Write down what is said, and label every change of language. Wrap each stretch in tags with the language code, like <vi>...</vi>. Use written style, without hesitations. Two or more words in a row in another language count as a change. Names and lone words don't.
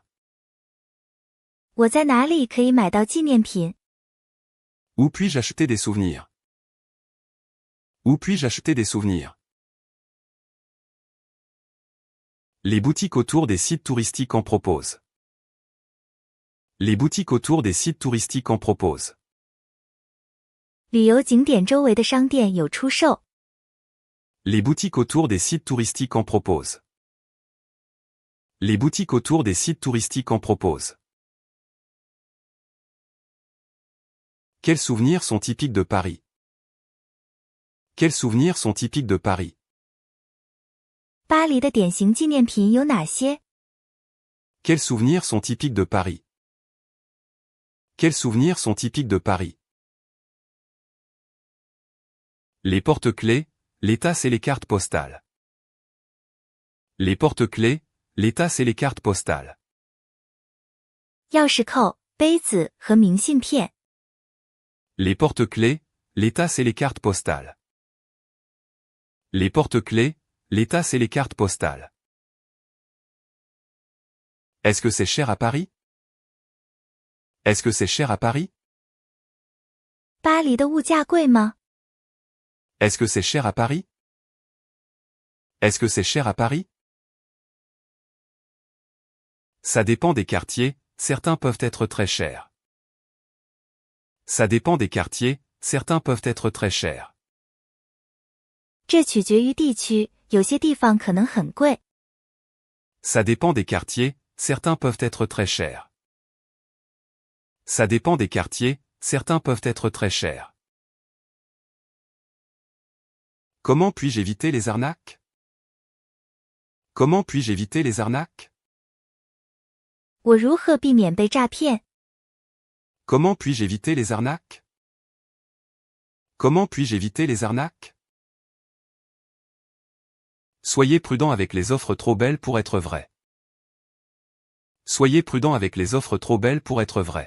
<zh>我在哪里可以买到纪念品？</zh> <fr>Où puis-je acheter des souvenirs? Où puis-je acheter des souvenirs? Les boutiques autour des sites touristiques en proposent. Les boutiques autour des sites touristiques en proposent.</fr> <zh>旅游景点周围的商店有出售。</zh> <fr>Les boutiques autour des sites touristiques en proposent. Les boutiques autour des sites touristiques en proposent. Quels souvenirs sont typiques de Paris? Quels souvenirs sont typiques de Paris?</fr> <zh>巴黎的典型纪念品有哪些？</zh> <fr>Quels souvenirs sont typiques de Paris? Quels souvenirs sont typiques de Paris? Les porte-clés, les tasses et les cartes postales. Les porte-clés, les tasses et les cartes postales.</fr> <zh>钥匙扣、杯子和明信片。</zh> <fr>Les porte-clés, les tasses et les cartes postales. Les porte-clés, les tasses et les cartes postales. Est-ce que c'est cher à Paris? Est-ce que c'est cher à Paris?</fr> <zh>巴黎的物价贵吗？</zh> <fr>Est-ce que c'est cher à Paris? Est-ce que c'est cher à Paris? Ça dépend des quartiers, certains peuvent être très chers. Ça dépend des quartiers, certains peuvent être très chers.</fr> <zh>这取决于地区，有些地方可能很贵。</zh> <fr>Ça dépend des quartiers, certains peuvent être très chers. Ça dépend des quartiers, certains peuvent être très chers. Comment puis-je éviter les arnaques? Comment puis-je éviter les arnaques?</fr> <zh>我如何避免被诈骗？</zh> <fr>Comment puis-je éviter les arnaques? Comment puis-je éviter les arnaques? Soyez prudent avec les offres trop belles pour être vraies. Soyez prudent avec les offres trop belles pour être vraies.</fr>